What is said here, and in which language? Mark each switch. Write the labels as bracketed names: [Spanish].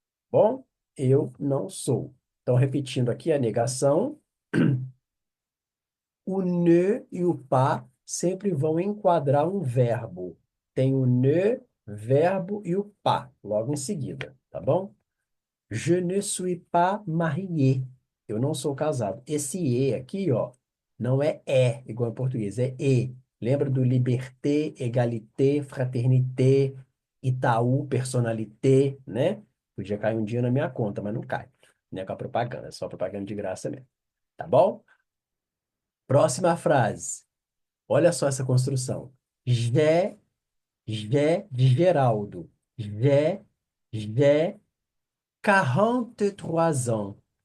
[Portuguese] Bom, eu não sou. Então, repetindo aqui a negação, o ne e o pas sempre vão enquadrar um verbo. Tem o ne, verbo e o pas logo em seguida, tá bom? [French] Je ne suis pas marié. [Portuguese] Eu não sou casado. Esse e aqui, ó, não é igual em português, é e. Lembra do liberté, égalité, fraternité, Itaú, personnalité, né? Podia cair um dia na minha conta, mas não cai. Não é com a propaganda, é só propaganda de graça mesmo. Tá bom? Próxima frase. Olha só essa construção. [French] J'ai de Geraldo. J'ai 43 ans.